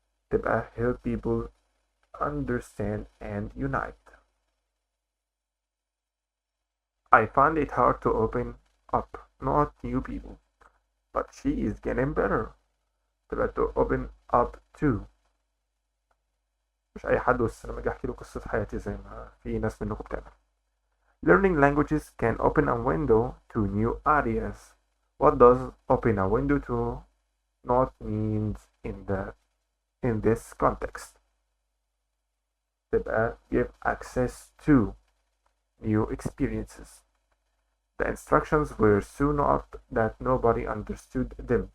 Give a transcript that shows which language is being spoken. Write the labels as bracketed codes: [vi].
[ar] تبقى [en] help people understand and unite. I find it hard to open up, not new people, but she is getting better. [ar] تبقى [en] to open up to. [ar] مش أي حد بس لما أجي أحكي له قصة حياتي زي ما في ناس منكم بتعمل. [en] Learning languages can open a window to new ideas. What does open a window to not means in this context? [ar] تبقى [en] give access to new experiences. The instructions were so not that nobody understood them.